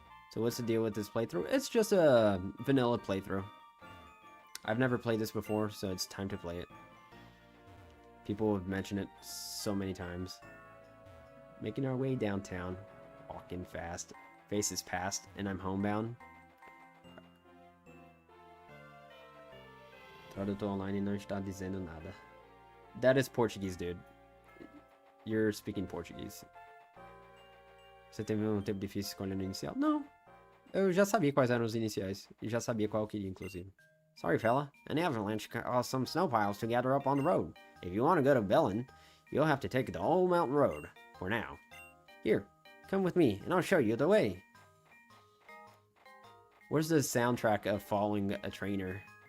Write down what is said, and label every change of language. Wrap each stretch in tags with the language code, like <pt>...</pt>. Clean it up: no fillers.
<en>So what's the deal with this playthrough? It's just a vanilla playthrough. I've never played this before, so it's time to play it. People have mentioned it so many times. Making our way downtown. Walking fast. Faces past, and I'm homebound.</en> <pt>Tradutor online não está dizendo nada.</pt> <en>That is Portuguese, dude. You're speaking Portuguese.</en> <pt>Você teve um tempo difícil escolhendo o inicial? Não. Eu já sabia quais eram os iniciais. E já sabia qual eu queria, inclusive.</pt> <en>Sorry, fella. An avalanche caused some snow piles to gather up on the road. If you want to go to Bellin, you'll have to take the old mountain road. For now. Here, come with me, and I'll show you the way. Where's the soundtrack of following a trainer?</en>